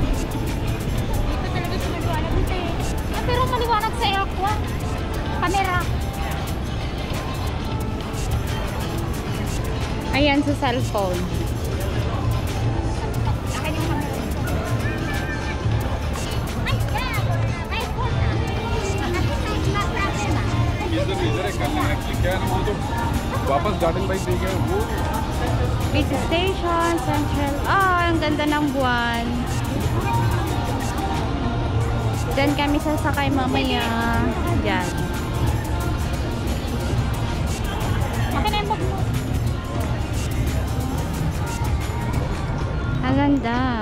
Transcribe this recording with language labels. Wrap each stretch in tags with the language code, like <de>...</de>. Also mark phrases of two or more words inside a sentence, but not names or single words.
<tl>Dito talaga sa maliwanag. Pero maliwanag sa aircon. Camera. yan sa cellphone. Akin yung camera. Ay, ay,</tl> <hi>इधर इधर है कल एक्चुअली क्या है ना वो तो वापस गार्डन बाइक दे गए वो</hi> <en>Busy station, central.</en> <tl>Ang ganda ng buwan. Diyan kami sasakay mamaya. Diyan. akin na yung bag mo. Ang ganda.</tl>